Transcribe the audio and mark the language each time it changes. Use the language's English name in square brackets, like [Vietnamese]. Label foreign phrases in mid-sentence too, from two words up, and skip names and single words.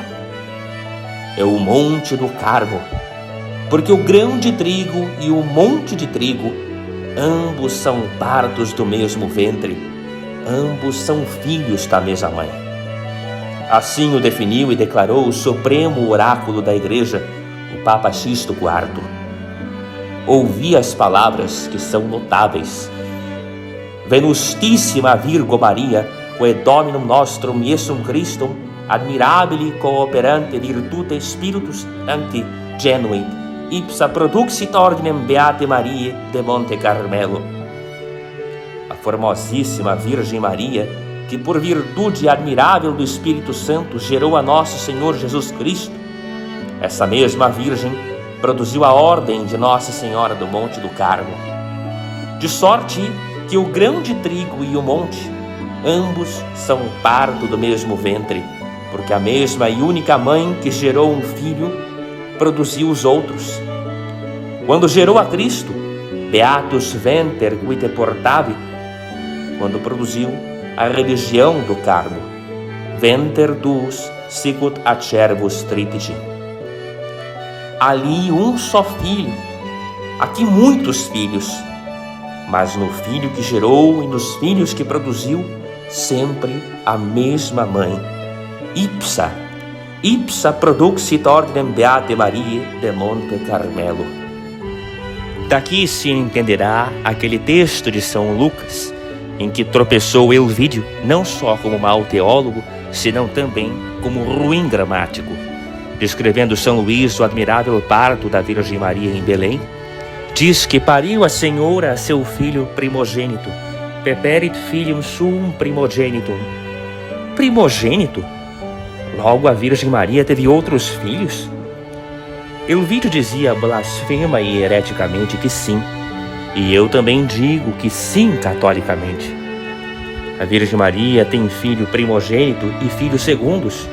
[Portuguese] É o monte do Carmo, porque o grão de trigo e o monte de trigo, ambos são partos do mesmo ventre, ambos são filhos da mesma mãe. Assim o definiu e declarou o supremo oráculo da Igreja, o Papa Sisto IV. Ouvi as palavras que são notáveis. [Latin] Venustissima Virgo Maria, quae Dominum nostrum Iesum Christum, admirabili cooperante virtute spiritus anti genuit, ipsa produxit ordinem Beate Mariae de Monte Carmelo. [Portuguese] A formosíssima Virgem Maria, que por virtude admirável do Espírito Santo gerou a nosso Senhor Jesus Cristo, essa mesma Virgem produziu a ordem de Nossa Senhora do Monte do Carmo, de sorte que o grão de trigo e o monte, ambos são parto do mesmo ventre, porque a mesma e única mãe que gerou um filho produziu os outros. Quando gerou a Cristo, [Latin] Beatus Venter qui te portavi, [Portuguese] quando produziu a religião do Carmo, [Latin] Venter tuus sicut acervus tritigi. [Portuguese] Ali um só filho, aqui muitos filhos, mas no filho que gerou e nos filhos que produziu, sempre a mesma mãe. [Latin] Ipsa produxit ordinem Beate Mariae de Monte Carmelo. [Portuguese] Daqui se entenderá aquele texto de São Lucas, em que tropeçou Elvídio não só como mau teólogo, senão também como ruim gramático. Descrevendo São Luís o admirável parto da Virgem Maria em Belém, diz que pariu a Senhora seu filho primogênito, [Latin] peperit filium suum primogenitum. [Portuguese] Primogênito? Logo a Virgem Maria teve outros filhos? Elvídio dizia blasfema e hereticamente que sim, e eu também digo que sim catolicamente. A Virgem Maria tem filho primogênito e filhos segundos.